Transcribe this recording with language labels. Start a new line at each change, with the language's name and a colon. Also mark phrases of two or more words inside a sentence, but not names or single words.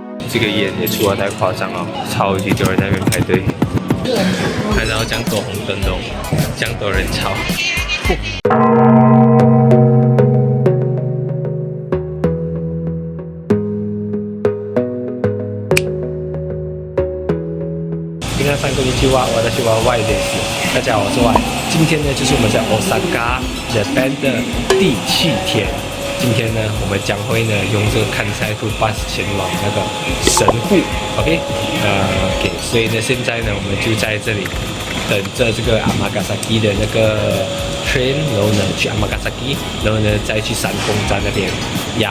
Chinese: 这个烟也出得太夸张了，超级多人在那边排队，看到这样多红灯笼，这样多人潮。
Japanese: 皆さんこんにちは，私は Y です。
Chinese: 大家好，我是 Y。今天呢，就是我们在 Osaka Japan 的第7天。今天呢，我们将会呢用这个看赛兔 bus 前往那个神户 ，OK， 所以呢，现在呢，我们就在这里等着这个 Amagasaki 的那个 train， 然后呢去 Amagasaki， 然后呢再去三宫站那边呀。